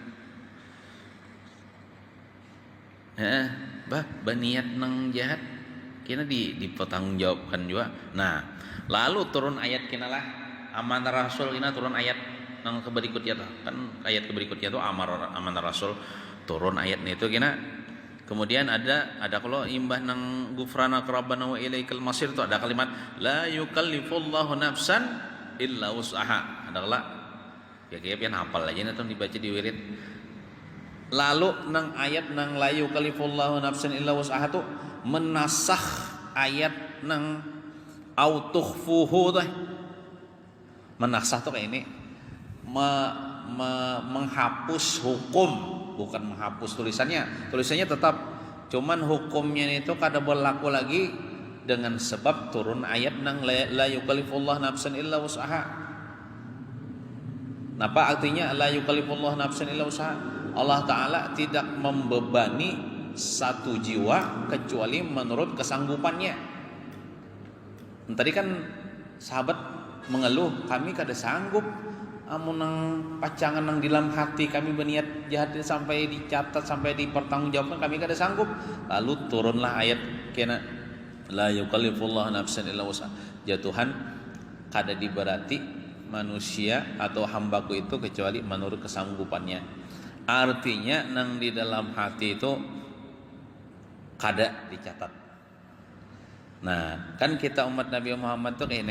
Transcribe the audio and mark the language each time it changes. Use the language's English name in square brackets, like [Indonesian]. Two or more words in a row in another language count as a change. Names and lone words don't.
[Banjar] Baniat nang jahat kena dipertanggungjawabkan juga. Nah, lalu turun ayat kena lah amanah Rasul, kena turun ayat nang keberikutnya tuh. Kan ayat keberikutnya tuh amanah Rasul turun ayatnya itu kena. Kemudian ada kalau imbah nang [Arabic] غفرانك ربنا وإليك المصير [Banjar] itu ada kalimat [Arabic] لا يكلف الله نفسا إلا وسعها. [Banjar] Ada kala ya pian hafal aja nih tuh dibaca di wirid. Lalu nang ayat nang [Arabic] لا يكلف الله نفسا إلا وسعها [Banjar] tuh menasakh ayat nang autukhfuhu tuh. Menasakh tuh kayak ini menghapus hukum, bukan menghapus tulisannya tetap, cuman hukumnya itu kada berlaku lagi dengan sebab turun ayat nang [Arabic] لا يكلف الله نفسا إلا وسعها. [Banjar] Napa artinya [Arabic] لا يكلف الله نفسا إلا وسعها? [Indonesian] Allah Ta'ala tidak membebani satu jiwa kecuali menurut kesanggupannya. [Banjar] Tadi kan sahabat mengeluh, kami kada sanggup amun nang pacangan nang dalam hati kami berniat jahat sampai dicatat, sampai dipertanggungjawabkan, kami kada sanggup. Lalu turunlah ayat kena [Arabic] لا يكلف الله نفسا إلا وسعها. [Banjar] Ya Tuhan, kada diberati manusia atau hambaku itu kecuali menurut kesanggupannya. Artinya nang di dalam hati itu kada dicatat. Nah, kan kita umat Nabi Muhammad tuh kayak ini.